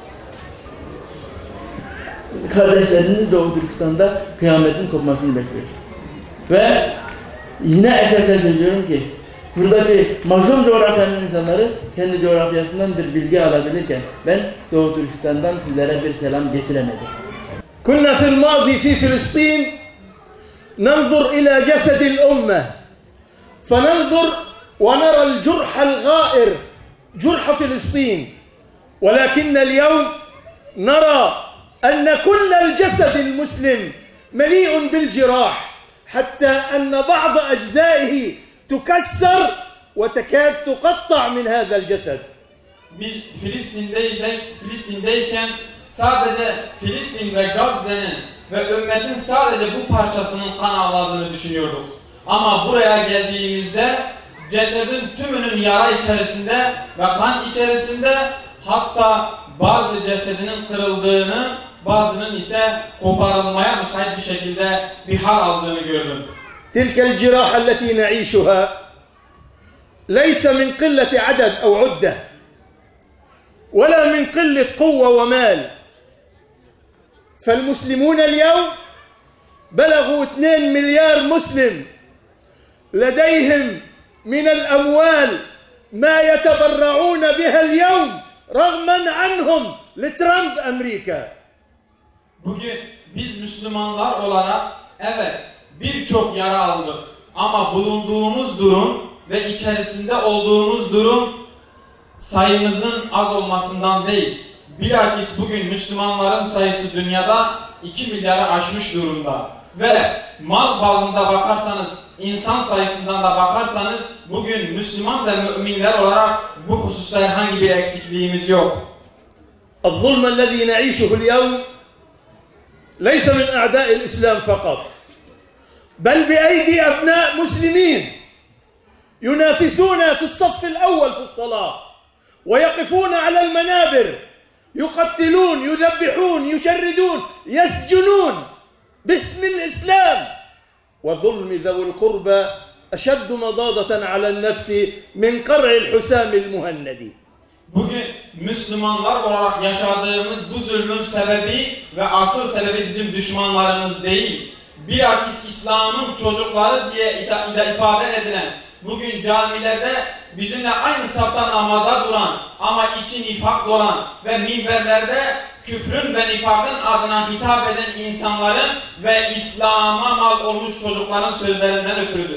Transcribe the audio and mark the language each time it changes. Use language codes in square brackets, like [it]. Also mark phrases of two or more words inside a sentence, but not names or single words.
[tr] Kardeşleriniz Doğu Türkistan'da kıyametin kopmasını bekliyor. Ve yine eserle söylüyorum ki buradaki mazlum coğrafyanın insanları kendi coğrafyasından bir bilgi alabilirken ben Doğu Türkistan'dan sizlere bir selam getiremedim. [ar] كنا في الماضي في فلسطين ننظر إلى جسد الأمة فننظر ونرى الجرح الغائر جرح فلسطين ولكن اليوم نرى أن كل الجسد المسلم مليء بالجراح حتى أن بعض أجزائه تكسر وتكاد تقطع من هذا الجسد. [tr] Biz Filistin'deyken sadece Filistin ve Gazze'nin ve ümmetin sadece bu parçasının kan ağladığını düşünüyorduk. Ama buraya geldiğimizde cesedin tümünün yara içerisinde ve kan içerisinde, hatta bazı cesedinin kırıldığını, bazının ise koparılmaya müsait bir şekilde bir hal aldığını gördüm. [ar] تلك الجراح التي نعيشها ليس من قلة عدد أو عدة ولا من قلة قوة ومال فالمسلمون اليوم بلغوا 2 مليار مسلم لديهم من الأموال ما يتبرعون بها اليوم رغما عنهم لترامب أمريكا. [tr] Bugün biz Müslümanlar olarak evet birçok yara aldık ama bulunduğumuz durum ve içerisinde olduğumuz durum sayımızın az olmasından değil. Bilakis bugün Müslümanların sayısı dünyada 2 milyarı aşmış durumda. Ve mal bazında bakarsanız, insan sayısından da bakarsanız bugün Müslüman ve müminler olarak bu hususta herhangi bir eksikliğimiz yok. [ar] الظلم الذي نعيشه اليوم ليس من أعداء الإسلام فقط بل بأيدي أبناء مسلمين ينافسون في الصف الأول في الصلاة ويقفون على المنابر يقتلون يذبحون يشردون يسجنون باسم الإسلام وظلم ذوي القربى أشد مضاضة على النفس من قرع الحسام المهندي. [tr] Bugün Müslümanlar olarak yaşadığımız bu zulmün sebebi ve asıl sebebi bizim düşmanlarımız değil. Bilakis İslam'ın çocukları diye ifade edilen, bugün camilerde bizimle aynı safta namaza duran ama içi nifak olan ve minberlerde küfrün ve nifakın adına hitap eden insanların ve İslam'a mal olmuş çocukların sözlerinden ötürüdür.